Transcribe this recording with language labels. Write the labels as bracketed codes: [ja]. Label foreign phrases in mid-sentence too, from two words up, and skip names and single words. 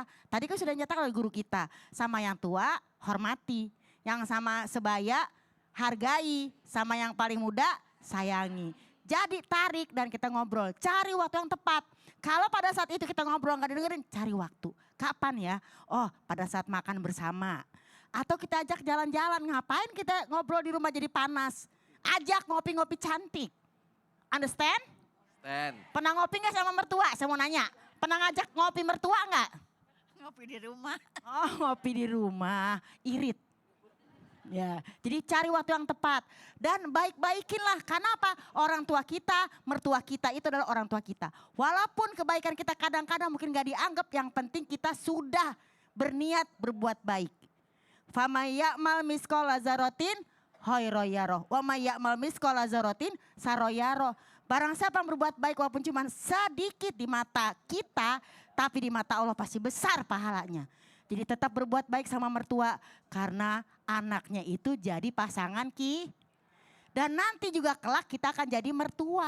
[id] Tadi kan sudah nyatakan oleh guru kita, sama yang tua hormati, yang sama sebaya hargai, sama yang paling muda sayangi. Jadi tarik dan kita ngobrol, cari waktu yang tepat. Kalau pada saat itu kita ngobrol nggak didengerin, cari waktu. Kapan ya? Oh, pada saat makan bersama. Atau kita ajak jalan-jalan, ngapain kita ngobrol di rumah jadi panas? Ajak ngopi-ngopi cantik. Understand? Stand. Pernah ngopi gak sama mertua? Saya mau nanya. Pernah ngajak ngopi mertua gak? Ngopi di rumah. Oh, ngopi di rumah, irit. Ya, jadi cari waktu yang tepat. Dan baik-baikinlah, karena apa? Orang tua kita, mertua kita itu adalah orang tua kita. Walaupun kebaikan kita kadang-kadang mungkin gak dianggap, yang penting kita sudah berniat berbuat baik. [ar] فما يعمل مثقال ذرة خيرا يره. وما يعمل مثقال ذرة شرا يره. [id] Barang siapa yang berbuat baik walaupun cuma sedikit di mata kita, Tapi di mata Allah pasti besar pahalanya. Jadi tetap berbuat baik sama mertua karena anaknya itu jadi pasangan dan nanti juga kelak kita akan jadi mertua.